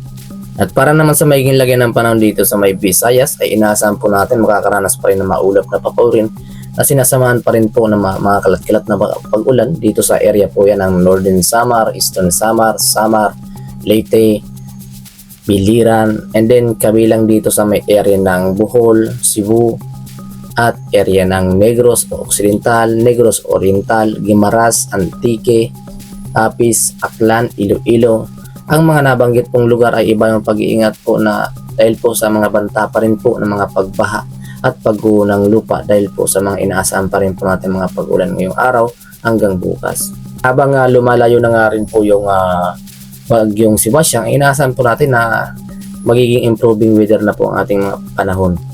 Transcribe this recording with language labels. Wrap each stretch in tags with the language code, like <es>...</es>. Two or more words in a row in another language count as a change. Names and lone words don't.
<tl>At para naman sa magiging lagyan ng panahon dito sa may Visayas ay inaasahan po natin makakaranas pa rin ng maulap na papurin na sinasamahan pa rin po ng mga kalat-kalat na pag-ulan dito sa area po yan ng Northern Samar, Eastern Samar, Leyte, Biliran,</tl> <en>and then</en> <tl>kabilang dito sa may area ng Bohol, Cebu, at area ng Negros Occidental, Negros Oriental, Guimaras, Antique, Apis, Aklan, Iloilo. Ang mga nabanggit pong lugar ay iba yung pag-iingat po na dahil po sa mga banta pa rin po ng mga pagbaha at pagguho ng lupa dahil po sa mga inaasahan pa rin po natin mga pag-ulan ngayong araw hanggang bukas. Habang lumalayo na nga rin po yung bagyong si Basyang, inaasahan po natin na magiging</tl> <en>improving weather</en> <tl>na po ang ating mga panahon.</tl>